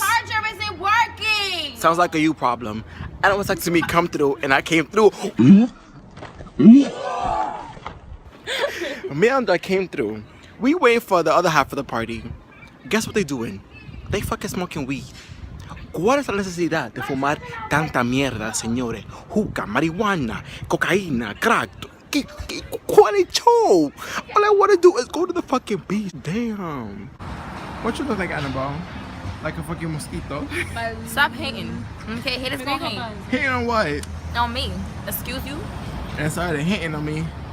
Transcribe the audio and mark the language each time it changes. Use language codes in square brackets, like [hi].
[en] My charger isn't working! Sounds like a you problem. Annabelle texted me come through and I came through. Me and I came through. We wait for the other half of the party. Guess what they doing? They fucking smoking weed. [es] ¿Cuál es la necesidad de fumar tanta mierda, señores? Hookah, marijuana, cocaína, crack. ¿Cuál es show? [en] All I want to do is go to the fucking beach. Damn. What you look like, Annabelle? Like a fucking mosquito? Stop hating. Okay, haters gonna hate. Hating on what? On me. Excuse you? And started hating on me.